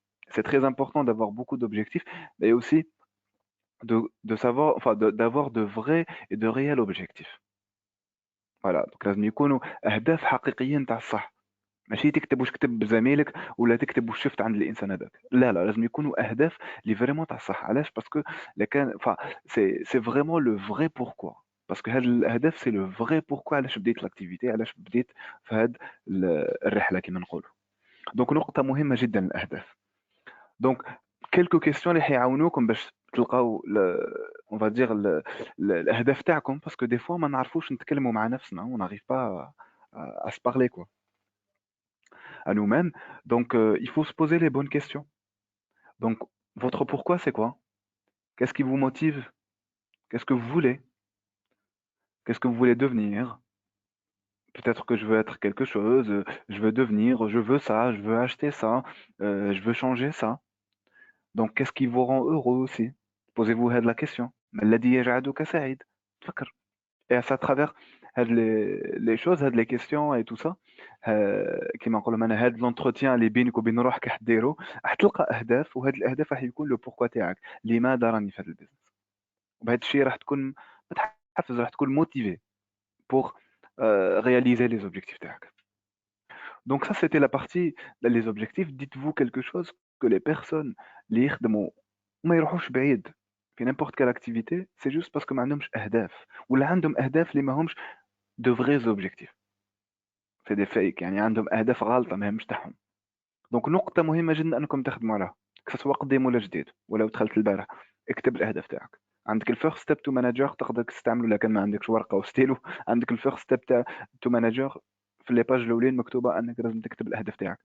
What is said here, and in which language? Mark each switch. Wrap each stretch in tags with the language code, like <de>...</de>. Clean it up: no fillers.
<fr>سي تري امبورطون d'avoir beaucoup d'objectifs et aussi de savoir, enfin, d'avoir de vrais et de réels objectifs.</fr> <ar>فوالا دونك لازم يكونوا اهداف حقيقيين نتاع الصح. ماشي تكتب واش كتب زميلك ولا تكتب واش شفت عند الانسان هذاك. لا لا، لازم يكونوا اهداف اللي فريمون تاع الصح. علاش؟</ar> <fr>باسكو كان سي فريمون لو فري بوركوا.</fr> <ar>باسكو هاد الاهداف سي لو فري بوركوا علاش بديت لاكتيفيتي، علاش بديت في هاد الرحله كيما نقولوا. دونك نقطه مهمه جدا الاهداف. دونك كيلكو كيستيون اللي حيعاونوكم باش تلقاو اون فادير الاهداف تاعكم، باسكو دي فوا ما نعرفوش نتكلموا مع نفسنا،</ar> <fr>on n'arrive pas à se parler quoi, à nous-mêmes. Donc il faut se poser les bonnes questions. Donc votre pourquoi c'est quoi? Qu'est-ce qui vous motive? Qu'est-ce que vous voulez? Qu'est-ce que vous voulez devenir? Peut-être que je veux être quelque chose, je veux devenir, je veux ça, je veux acheter ça, je veux changer ça. Donc qu'est-ce qui vous rend heureux aussi? Posez-vous la question.</fr> <ar>ما الذي يجعلك سعيد؟ تفكر.</ar> <fr>Et c'est à travers les choses, les questions et tout ça,</fr> <ar>كيما نقولوا معنا هاد</ar> <fr>l'entretien</fr> <ar>اللي بينك وبين روحك حديرو، راح تلقى اهداف، وهاد الاهداف راح يكون لو بوركوا تاعك، لماذا راني في هذا البيزنس. وبهذا الشيء راح تكون متحفز، راح تكون موتيفي</ar> <fr>pour réaliser les objectifs</fr> <ar>تاعك.</ar> <fr>Donc ça c'était la partie les objectifs. Dites-vous quelque chose que les personnes</fr> <ar>اللي يخدموا وما يروحوش بعيد في</ar> <fr>n'importe quelle activité, c'est juste parce que</fr> <ar>ما عندهمش اهداف، ولا عندهم اهداف اللي ماهمش</ar> <fr>de vrais objectifs. C'est des fakes،</fr> <ar>يعني عندهم اهداف غالطه ماهمش تاعهم. دونك نقطه مهمه جدا انكم تخدموا عليها، سواء قديم ولا جديد ولا دخلت البارح. اكتب الاهداف تاعك. عندك الفيرست ستيب تو مانجر تقدر تستعمله، لكن ما عندكش ورقه وستيلو. عندك الفيرست ستيب تاع تو مانجر في لي باج الاولين مكتوبه انك لازم تكتب الاهداف تاعك.</ar>